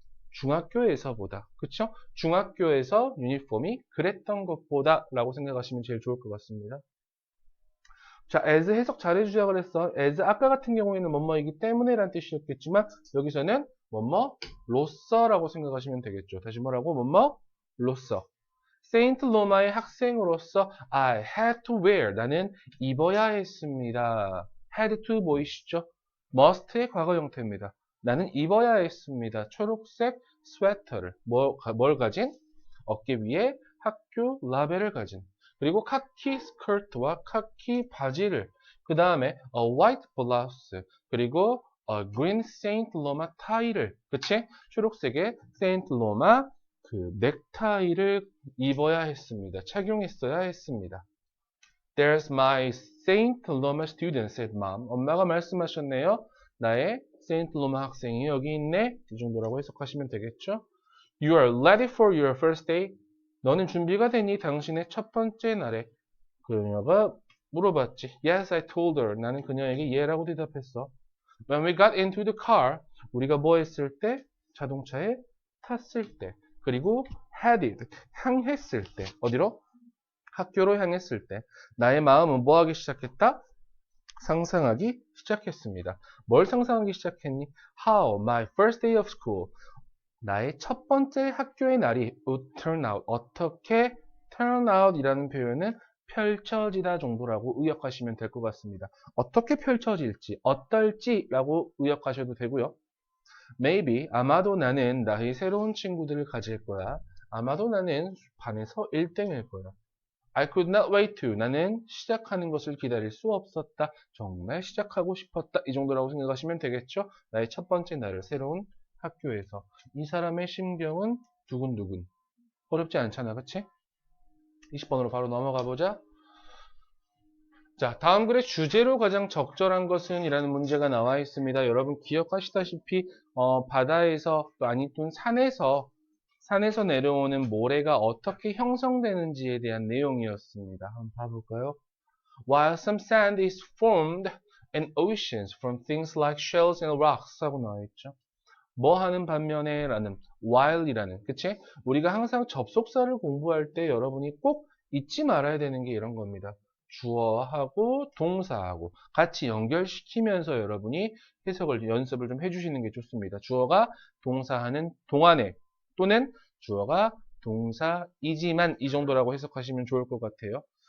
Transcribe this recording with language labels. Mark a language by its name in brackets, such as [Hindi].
[Korean] 중학교에서보다. 그쵸? 중학교에서 유니폼이 그랬던 것보다 라고 생각하시면 제일 좋을 것 같습니다. 자, as 해석 잘 해주자 그랬어. as 아까 같은 경우에는 뭐뭐이기 때문에 라는 뜻이었겠지만 여기서는 뭐뭐로서라고 생각하시면 되겠죠. 다시 뭐라고? 뭐뭐로서. 세인트 로마의 학생으로서 [English] I had to wear. [Korean] 나는 입어야 했습니다. had to 보이시죠? must의 과거 형태입니다. 나는 입어야 했습니다. 초록색 스웨터를 뭘 가진? 어깨 위에 학교 라벨을 가진. 그리고 카키 스커트와 카키 바지를 그 다음에 [English] a white blouse [Korean] 그리고 a green Saint Loma 타이를 그치? 초록색의 세인트 로마 그 넥타이를 입어야 했습니다. 착용했어야 했습니다. [English] There's my Saint Loma student, said mom. [Korean] 엄마가 말씀하셨네요. 나의 세인트 로마 학생이 여기 있네. 이 정도라고 해석하시면 되겠죠. [English] You are ready for your first day. [Korean] 너는 준비가 되니? 당신의 첫 번째 날에. 그녀가 물어봤지. [English] Yes, I told her. [Korean] 나는 그녀에게 예라고 대답했어. [English] When we got into the car, [Korean] 우리가 뭐 했을 때? 자동차에 탔을 때. 그리고 headed, 향했을 때. 어디로? 학교로 향했을 때. 나의 마음은 뭐 하기 시작했다? 상상하기 시작했습니다. 뭘 상상하기 시작했니? [English] How my first day of school. [Korean] 나의 첫 번째 학교의 날이 [English] would turn out. [Korean] 어떻게 turn out 이라는 표현은 펼쳐지다 정도라고 의역하시면 될 것 같습니다. 어떻게 펼쳐질지, 어떨지라고 의역하셔도 되고요. Maybe, 아마도 나는 나의 새로운 친구들을 가질 거야. 아마도 나는 반에서 1등일 거야. [English] I could not wait to. [Korean] 나는 시작하는 것을 기다릴 수 없었다. 정말 시작하고 싶었다. 이 정도라고 생각하시면 되겠죠? 나의 첫 번째 날을 새로운 학교에서. 이 사람의 심경은 두근두근. 어렵지 않잖아, 그치? 20번으로 바로 넘어가 보자. 자, 다음 글의 주제로 가장 적절한 것은 이라는 문제가 나와 있습니다. 여러분 기억하시다시피 바다에서 아니 또 산에서 내려오는 모래가 어떻게 형성되는지에 대한 내용이었습니다. 한번 봐볼까요? [English] While some sand is formed in oceans from things like shells and rocks [Korean] 하고 나와 있죠. 뭐 하는 반면에 라는 while이라는 그치? 우리가 항상 접속사를 공부할 때 여러분이 꼭 잊지 말아야 되는 게 이런 겁니다. 주어하고 동사하고 같이 연결시키면서 여러분이 해석을 연습을 좀 해주시는 게 좋습니다. 주어가 동사하는 동안에 또는 주어가 동사이지만 이 정도라고 해석하시면 좋을 것 같아요.